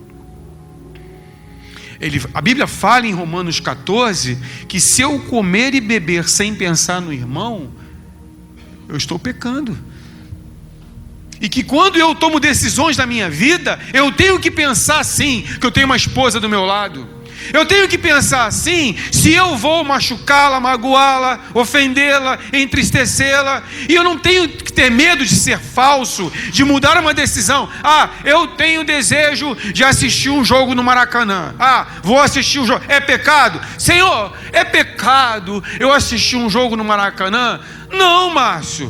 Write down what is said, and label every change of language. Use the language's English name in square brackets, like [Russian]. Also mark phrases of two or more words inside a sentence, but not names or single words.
[Portuguese] A Bíblia fala em Romanos 14 que se eu comer e beber sem pensar no irmão, eu estou pecando. E que quando eu tomo decisões na minha vida, eu tenho que pensar assim, que eu tenho uma esposa do meu lado. Eu tenho que pensar assim, se eu vou machucá-la, magoá-la, ofendê-la, entristecê-la. E eu não tenho que ter medo de ser falso, de mudar uma decisão. Eu tenho desejo de assistir um jogo no Maracanã. Vou assistir um jogo. É pecado? Senhor, é pecado eu assistir um jogo no Maracanã? Não, Márcio.